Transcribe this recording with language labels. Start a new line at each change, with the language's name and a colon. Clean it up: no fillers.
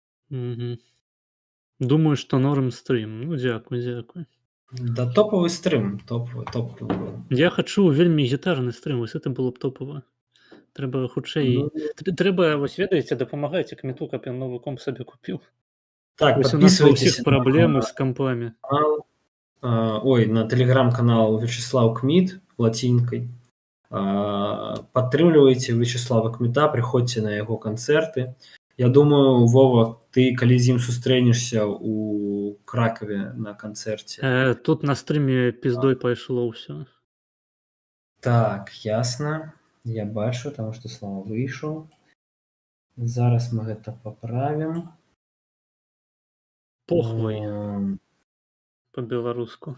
Belarusian: Думаю, што норм стрым. Ну, дзякуй.
Russian: Да топовый стрым. Топовый.
Belarusian: Я хачу вельмі гітарны стрым, вось
Russian: это
Belarusian: было б топава. Трэба хутчэй... Трэба, вось ведаеце, дапамагайце Кміту, каб ён новы комп сабе купіў. Так, вось у нас ва
Russian: подписывайтесь
Belarusian: ўсіх праблемы з кампамі.
Russian: На телеграм-канал Вячеслав Кмит латинкой.
Belarusian: Падтрымлівайце Вячеслава Кмита, прыходзьце на яго канцэрты. Я думаю, Вова, ты калі з ім сустрэнешся у Кракаве на канцэрце. Тут на стрыме пиздой пайшло ўсё. Так, ясно. Я бачу, таму што Слава выйшаў. Зараз мы гэта паправім.
Russian: Похвай по-беларуску.